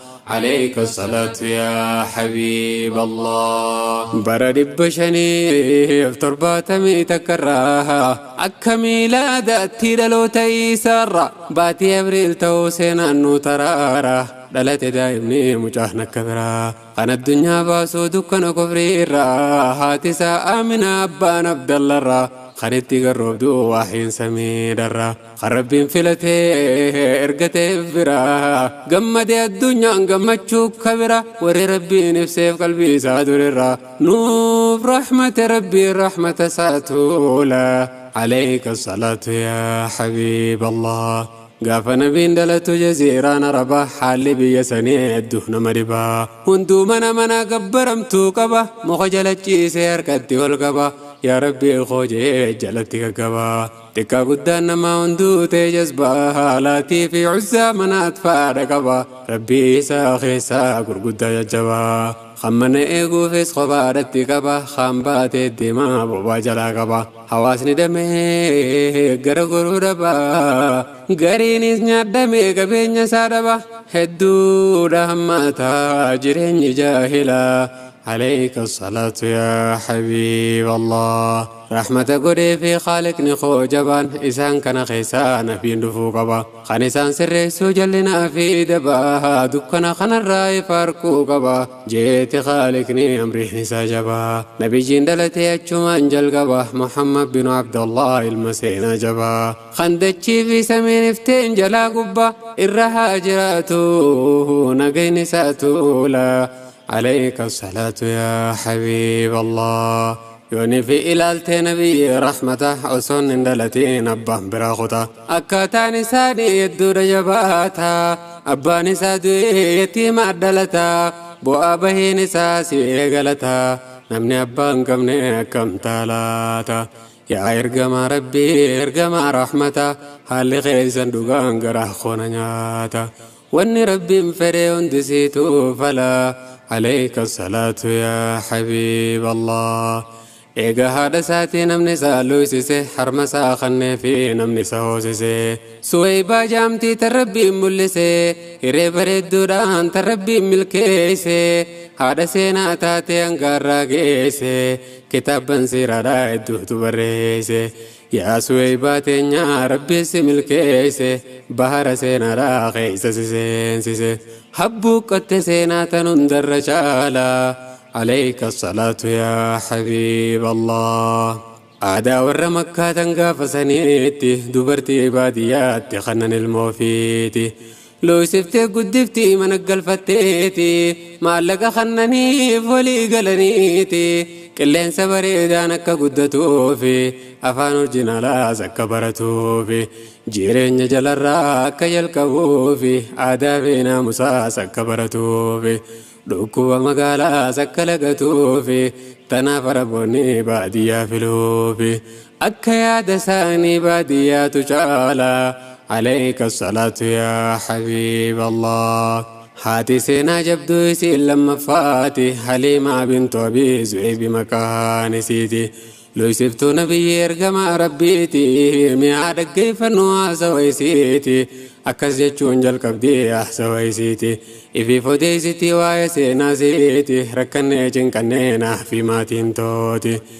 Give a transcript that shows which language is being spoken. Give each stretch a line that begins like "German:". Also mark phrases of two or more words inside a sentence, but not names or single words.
Arabic: عليك الصلاة يا حبيب الله.
Oromo: Bara dhibba shanii fi torbaatamii takka irraa akka miilaadaatti dhaloota Isaarra baatii Abriil ta'uu seenaan nu taraara. Dhalate daa'imni mucaan akka biraa kan addunyaa baasuu dukkana kufrii irraa, haati isaa Aamina abbaan Abdalla irraa kan itti garroobdu waahiin samii darra, kan Rabbiin filatee ergatee bira, gammade addunyaan gammachuu kabira, warri Rabbiin ibseef qalbii isaa durirra nuuf rahmate Rabbiin rahmata isaa tuula.
Arabic: عليك الصلاة يا حبيب الله.
Oromo: Gaafa nabiin dhalatu jaziiraan Arabaa haalli biyya sanii hedduu nama dhibaa. Hunduu mana mana gabbaramtuu qaba, muka jala ciisee harkatti ol qaba. Yaa Rabbi koo jee jalatti gaggaba. Xiqqaa guddaan namaa hunduu ta'e jazbaa, Laatii fi Uzzaa manaat faadha qaba. Rabbi isaa keessaa gurguddaa jajjabaa. Kan mana eeguufis kophaadhatti qaba, kan baatee deemaa bobaa jalaa qaba. Hawaasni damee gara goruu dhaba, gariinis nyaadhamee qabeenya isaa dhaba. Hedduudha hammaataa jireenyi jaahilaa.
Arabic: عليك الصلاة يا حبيب الله.
Oromo: Rahmata godhee fi Khaliqni koo jabaan isaan kana keessaa nafiin dhufuu qaba. Kan isaan sirreessuu jallinaa fi dabaa dukkana kanarraa ifa harkuu qaba. Jeeti Khaliqni amriin isaa jabaa. Nabiyyiin dhalatee achumaan jalqaba. Muhammad bin Abdullah ilma seenaa jabaa. Kan dachii fi samiin ifteen jalaa gubba irra haa jiraatu nagayni isaa tuula.
Arabic: عليك الصلاة يا حبيب الله.
Oromo: Yooni fi ilaaltee nabii rahmata osoon hin dhalatiin abbaan biraa kuta. Akkaataan isaanii hedduudha jabaata. Abbaan isaa du'ee yatiima addalata. Bu'aa bahiin isaa si eegalata. Namni abbaa hin qabne akkam taalaata? Yaa ergamaa Rabbii, ergamaa rahmata, haalli keessan dhugaan garaa koona nyaata. Wanni Rabbiin fedhe hundi siituu fala.
Arabic: عليك الصلاة يا حبيب الله.
Oromo: Eega haadha isaatii namni isaa luusise, harma isaa kannee fi namni isa hoosise. Suweybaa jaamtii tan Rabbiin mul'ise, hiree bareedduudhaan tan Rabbiin milkeesse, haadha seenaa taate hangaarraa geesse, kitaabban siiraadhaa hedduutu barreesse. Yaa Suweybaa teenyaa Rabbiin si milkeesse, bahara seenaadhaa keessa si seensise. Habbuu qotte seenaa tan hundarra caala.
Arabic: عليك الصلاة يا حبيب الله.
Oromo: Aadaa warra Makkaa tan gaafa saniitti dubartii baadiyyaatti kannan ilmoo ofiiti. Looysiftee guddiftii mana galfatteeti, maallaqa kannaniif walii galaniiti. Qilleensa bareedaan akka guddatuufi, afaan orjinaalaas akka baratuufi, jireenya jalarraa akka jalqabuufi, aadaa fi naamusaas akka baratuufi, dhukkuba magaalaas akka lagatuufi, tanaaf Araboonni baadiyyaa filuufi. Akka yaada isaanii baadiyyaatu caala.
Arabic: عليك الصلاة يا حبيب الله.
Oromo: Haati seenaa jabduu isiin lammaffaati, Haliimaa bintu Abii Zu'ayb maqaan isiiti. Looysiftuu nabiyyi ergamaa Rabbiiti, mi'aa dhaggeeffannoo haasawa isiiti. Akkas jechuun jalqabdii haasawa isiiti. Ifiif odeessiti waa'ee seenaa isiiti, rakkannee cinqannee naaf maatiin tooti.